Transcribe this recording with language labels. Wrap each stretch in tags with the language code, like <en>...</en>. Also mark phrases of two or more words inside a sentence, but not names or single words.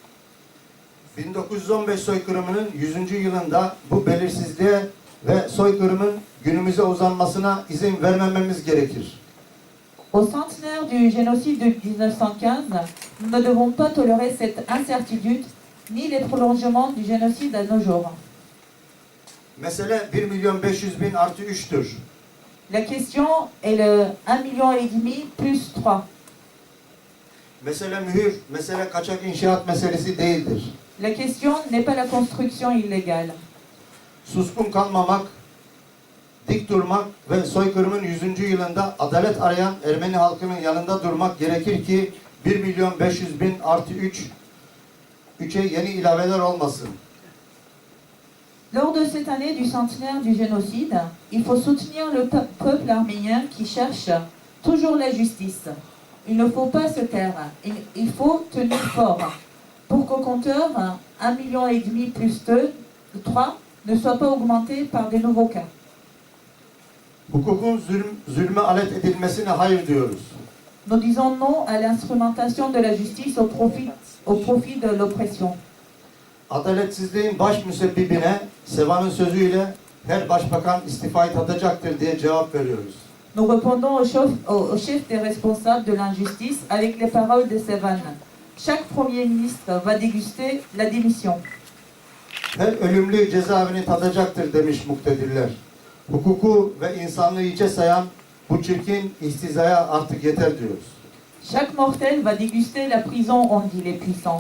<tr>1915 soykırımının 100. yılında bu belirsizliğe ve soykırımın günümüze uzanmasına izin vermememiz gerekir.</tr> <fr>Au centenaire du génocide de 1915, nous ne devons pas tolérer cette incertitude ni les prolongements du génocide à nos jours.</fr> <tr>Mesele 1.500.000 artı 3'tür.</tr> <fr>La question est le 1,5 million plus 3.</fr> <tr>Mesele mühür, mesele kaçak inşaat meselesi değildir.</tr> <fr>La question n'est pas la construction illégale.</fr> <tr>Suskun kalmamak, dik durmak ve soykırımın 100. yılında adalet arayan Ermeni halkının yanında durmak gerekir ki 1.500.000 artı 3'e yeni ilaveler olmasın.</tr> <fr>Lors de cette année du centenaire du génocide, il faut soutenir le peuple arménien qui cherche toujours la justice. Il ne faut pas se taire, il faut tenir fort pour qu'au compteur 1,5 million plus 3 ne soit pas augmenté par des nouveaux cas.</fr> <tr>Hukukun zulme alet edilmesine hayır diyoruz.</tr> <fr>Nous disons non à l'instrumentation de la justice au profit de l'oppression.</fr> <tr>Adaletsizliğin baş müsebbibine Sevan'ın sözüyle her başbakan istifayı tadacaktır diye cevap veriyoruz.</tr> <fr>Nous répondons au chef des responsables de l'injustice avec les paroles de Sevan. chaque Premier ministre va déguster la démission.</fr> <tr>Her ölümlü cezaevini tadacaktır demiş muktedirler. Hukuku ve insanlığı hiçe sayan bu çirkin istizaya artık yeter diyoruz.</tr> <fr>Chaque mortel va déguster la prison, ont dit les puissants.</fr>